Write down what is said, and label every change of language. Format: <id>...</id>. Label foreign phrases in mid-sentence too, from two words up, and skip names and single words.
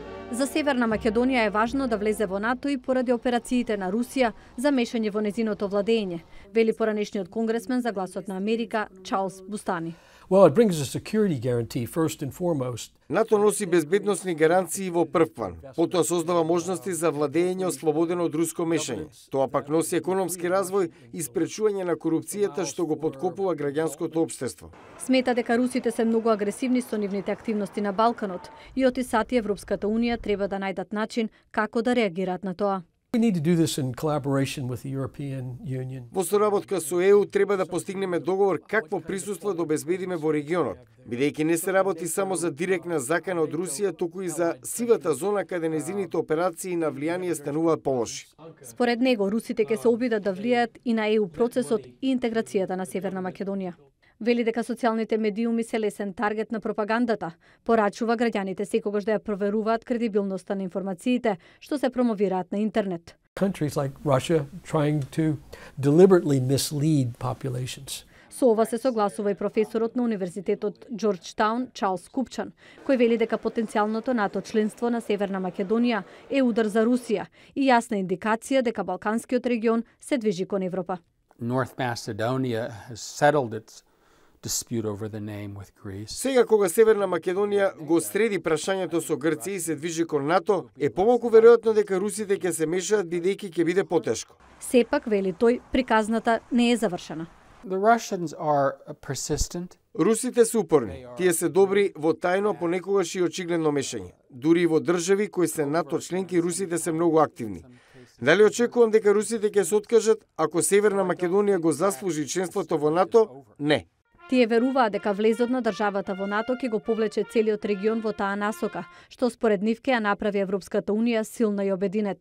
<mk>За Северна Македонија е важно да влезе во НАТО и поради операциите на Русија за мешање во незиното владење, вели поранешниот конгресмен за Гласот на Америка Чарлс Бустани.</mk> <en>Well, it brings a security guarantee first and foremost.</en> <mk>НАТО носи безбедносни гаранции во прв план, потоа создава можности за владење ослободено од руско мешање. Тоа пак носи економски развој и спречување на корупцијата што го поткопува граѓанското општество. Смета дека русите се многу агресивни со нивните активности на Балканот и од ИСАТ и Европската Унија треба да најдат начин како да реагираат на тоа.</mk> <en>We need to do this in collaboration with the European Union.</en> <mk>Во соработка со ЕУ треба да постигнеме договор какво присуство да обезбедиме во регионот, бидејќи не се работи само за директна закана од Русија, туку и за сивата зона каде незините операции на влијание стануваат полоши. Според него, русите ќе се обидат да влијаат и на ЕУ процесот и интеграцијата на Северна Македонија. Вели дека социјалните медиуми се лесен таргет на пропагандата. Порачува граѓаните секогаш да ја проверуваат кредибилноста на информациите што се промовираат на интернет.</mk> <en>Countries like Russia trying to deliberately mislead populations.</en> <mk>Со ова се согласува и професорот на Универзитетот Џорџтаун Чарлс Купчан, кој вели дека потенцијалното НАТО членство на Северна Македонија е удар за Русија и јасна индикација дека Балканскиот регион се движи кон Европа.</mk> <en>North Macedonia has settled its dispute over the name with Greece.</en> <mk>Сега кога Северна Македонија го среди прашањето со Грција и се движи кон НАТО, е помалку веројатно дека русите ќе се мешаат бидејќи ќе биде потешко. Сепак, вели тој, приказната не е завршена.</mk> <en>The Russians are persistent.</en> <mk>Русите се упорни. Тие се добри во тајно, понекогаш и очигледно мешање. Дури и во држави кои се НАТО членки, русите се многу активни. Дали очекувам дека русите ќе се откажат ако Северна Македонија го заслужи членството во НАТО? Не. Тие веруваат дека влезот на државата во НАТО ќе го повлече целиот регион во таа насока, што според нив ќе ја направи Европската Унија силна и обединета.</mk>